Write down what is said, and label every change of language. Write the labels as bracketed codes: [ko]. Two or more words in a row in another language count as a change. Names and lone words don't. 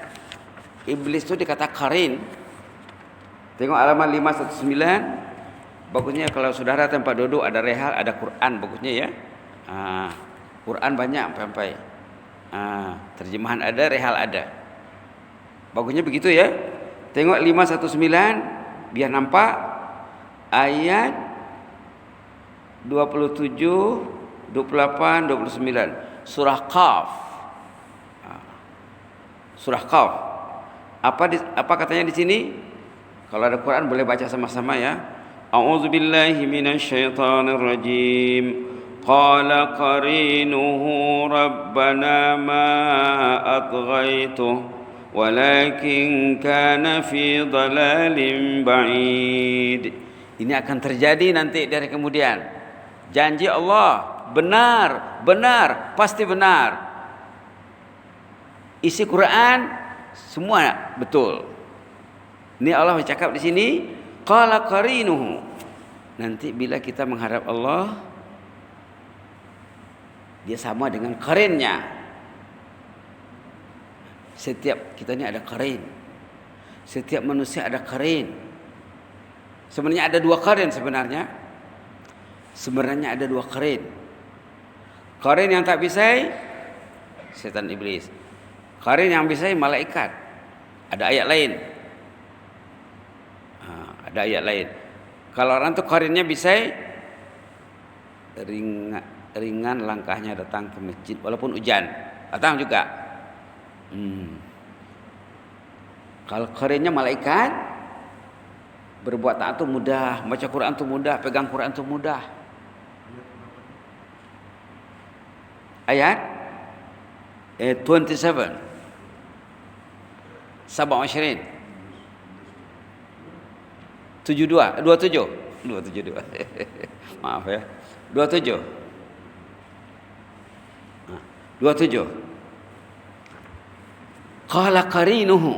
[ms] Iblis itu dikata karin. Tengok halaman 519 Bagusnya kalau saudara tempat duduk ada rehal, ada Quran, bagusnya ya. Quran banyak sampai. Terjemahan ada, rehal ada. Bagusnya begitu ya. Tengok 519 biar nampak ayat 27, 28, 29 surah Qaf. Surah Qaf. Apa katanya di sini? Kalau ada Quran boleh baca sama-sama ya. [ar] أعوذ بالله من الشيطان الرجيم. قال قرينه ربنا ما أطغيته ولكن كان في ضلال بعيد. [ms] Ini akan terjadi nanti dari kemudian. Janji Allah benar, pasti benar. Isi Quran semua betul. Ini Allah bercakap di sini, [ar] قال قرينه. [ms] Nanti bila kita menghadap Allah, dia sama dengan qarinnya. Setiap kita ini ada qarin. Setiap manusia ada qarin. Sebenarnya ada dua qarin sebenarnya. Sebenarnya ada dua qarin. Qarin yang tak bisai setan iblis. Qarin yang bisai malaikat. Ada ayat lain. Ada ayat lain. Kalau orang tu qarinnya bisai, ringan langkahnya datang ke masjid walaupun hujan. Datang juga. Kalau qarinnya malaikat, berbuat taat itu mudah, baca Quran itu mudah, pegang Quran itu mudah. Ayat 27 27 27 maaf ya 27 [ar] قال قرينه.